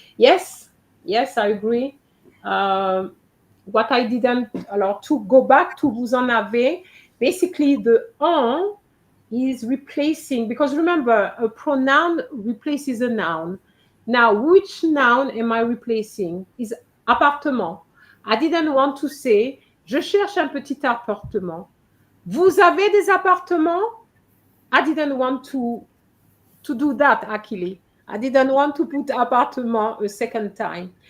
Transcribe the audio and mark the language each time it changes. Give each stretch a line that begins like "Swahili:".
English: Yes, I agree. What I didn't, alors to go back to
French: vous en avez,
English: basically the en is replacing, because remember, a pronoun replaces a noun. Now, which noun am I replacing? Is appartement. I didn't want to say,
French: je cherche un petit appartement. Vous avez des appartements?
English: I didn't want to do that, actually. I didn't want to put appartement a second time.